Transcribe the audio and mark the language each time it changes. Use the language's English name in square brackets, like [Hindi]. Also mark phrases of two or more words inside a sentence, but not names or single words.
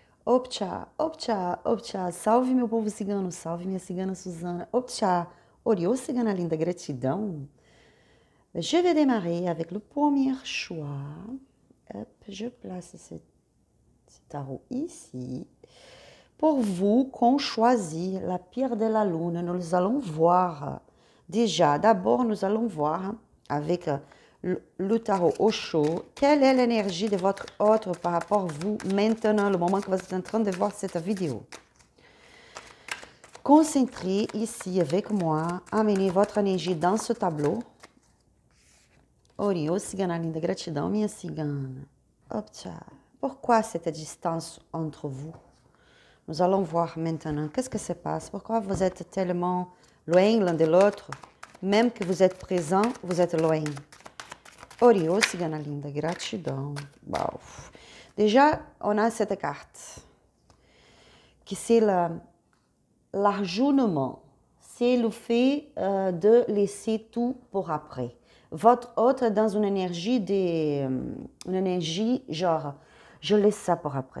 [Portuguese] Opcha, opcha, opcha. Salve meu povo cigano, salve minha cigana Suzana. Opcha, Oriô, cigana linda, gratidão. [French] Je vais démarrer avec le premier choix. Hop, je place ce tarot ici. Pour vous qu'on choisit la pierre de la lune, nous allons voir déjà, d'abord nous allons voir avec le tarot au chaud, quelle est l'énergie de votre autre par rapport à vous maintenant, le moment que vous êtes en train de voir cette vidéo. Concentrez ici avec moi, amenez votre énergie dans ce tableau. [Portuguese] Oriô, cigana linda, gratidão, minha cigana. Opcha. [French] Pourquoi cette distance entre vous? Nous allons voir maintenant qu'est-ce que se passe. Pourquoi vous êtes tellement loin l'un de l'autre? Même que vous êtes présent, vous êtes loin. [Portuguese] Oriô, cigana linda, gratidão. [French] Wow. Déjà, on a cette carte. Qui c'est l'arjounement. C'est le fait de laisser tout pour après. Votre autre est dans une énergie, genre, je laisse ça pour après.